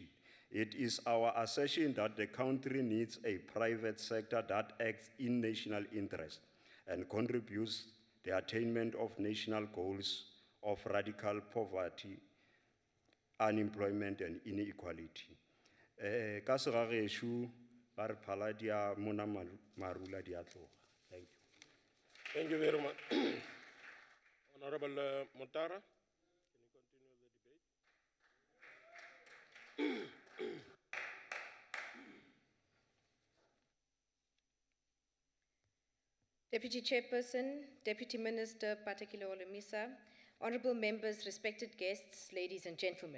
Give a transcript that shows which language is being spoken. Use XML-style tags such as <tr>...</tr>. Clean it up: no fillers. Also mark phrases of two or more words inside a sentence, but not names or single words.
<en>It is our assertion that the country needs a private sector that acts in national interest and contributes the attainment of national goals of radical poverty, unemployment, and inequality.</en> <nso>Ka segagesho, ba re phala dia mona marula dia tloga.</nso> <en>Thank you. Thank you very much. Honorable Motara, can you continue the debate? Deputy Chairperson, Deputy Minister Patekile Olemisa, honorable members, respected guests, ladies and gentlemen.</en>